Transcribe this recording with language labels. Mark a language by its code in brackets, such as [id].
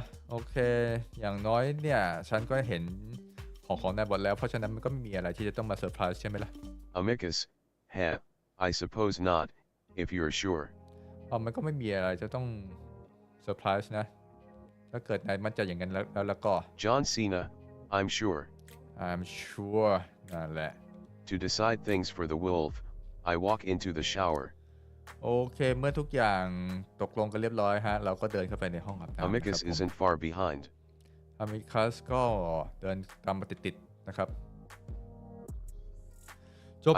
[th] โอเคอย่างน้อยเนี่ยฉันก็เห็นของนายหมดแล้วเพราะฉะนั้นมันก็ไม่มีอะไรที่จะต้องมาเซอร์ไพรส์ใช่ไหมล่ะ [en] Amicus, I suppose not, if you're sure. [th] มันก็ไม่มีอะไรจะต้องเซอร์ไพรส์นะถ้าเกิดนายมั่นใจอย่างนั้นแล้วก็ [en] John Cena, I'm sure. I'm sure [th] นั่นแหละ [en] To decide things for the wolf, I walk into the shower. [th] โอเคเมื่อทุกอย่างตกลงกันเรียบร้อยฮะเราก็เดินเข้าไปในห้องอาบน้ำ [en] Amicus isn't far behind. [th] อามิคัสก็เดินตามมาติดๆนะครับจบ